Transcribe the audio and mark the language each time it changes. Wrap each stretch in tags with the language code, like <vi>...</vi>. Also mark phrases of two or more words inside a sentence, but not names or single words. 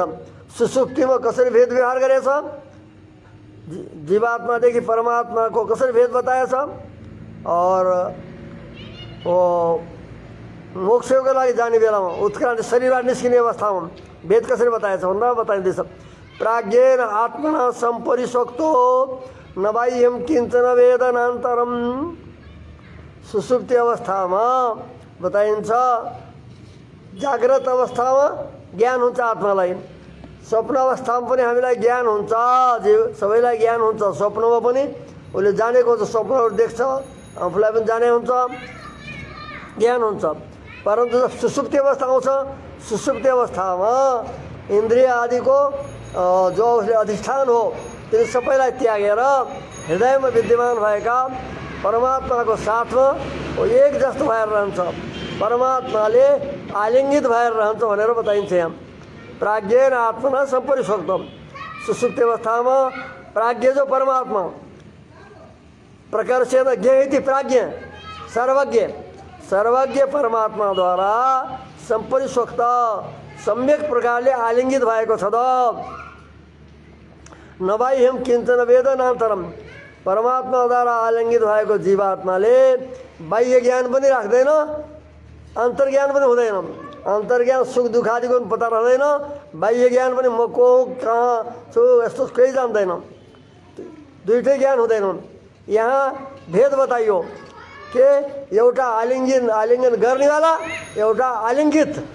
<ne>सुषुप्तिमा कसरी भेद व्यवहार गरेछ जीवात्मादेखि परमात्माको कसरी भेद बताएछ और मोक्षको लागि जाने बेलामा उत्क्रान्ति शरीरबाट निस्किने अवस्थामा भेद कसरी बताएछ भन्दा बताइँदैछ</ne> <sa>प्राज्ञेन आत्मना सम्परिशक्तो नबाह्यं किञ्चन वेदनान्तरम।</sa> <ne>सुषुप्ति अवस्थामा बताइन्छ जाग्रत अवस्थामा ज्ञान हुन्छ आत्मालाई स्वप्न अवस्थामा पनि हामीलाई ज्ञान हुन्छ सबैलाई ज्ञान हुन्छ स्वप्नमा पनि उसले जानेको हुन्छ स्वप्नहरू देख्छ आफूलाई पनि जाने हुन्छ ज्ञान हुन्छ। परन्तु जब सुसुप्ति अवस्था आउँछ, सुसुप्ति अवस्थामा इन्द्रिय आदिको जो उसले अधिष्ठान हो त्यो सबैलाई त्यागेर हृदयमा विद्यमान भएका परमात्माको साथमा वो एक जस्तो भएर रहन्छ। परमात्माले आलिङ्गित भएर रहन्छ भनेर बताइन्छ। यहाँ</ne> <sa>प्राज्ञेन आत्मना सम्परिशोक्तम।</sa> <ne>सुसुप्ति अवस्थामा प्राज्ञ जो परमात्मा</ne> <sa>प्रकर्षेण ज्ञेति</sa> <ne>प्राज्ञ सर्वज्ञ, सर्वज्ञ परमात्मा द्वारा सम्परिशोक्त सम्यक प्रकारले आलिङ्गित भएको छ।</ne> <sa>नबाह्यम किञ्चन वेदनान्तरम।</sa> <ne>परमात्मा द्वारा आलिङ्गित भएको जीवात्माले बाह्य ज्ञान पनि राख्दैन, अन्तर्ज्ञान पनि हुँदैन। अन्तर्ज्ञान सुख दुःख आदिको पनि पत्ता रहँदैन, बाह्य ज्ञान पनि म को कहाँ छु यस्तो केही जान्दैन, दुईटै ज्ञान हुँदैनन्। यहाँ भेद बताइयो कि एउटा आलिङ्गन गर्नेवाला, एउटा आलिङ्गित।</ne>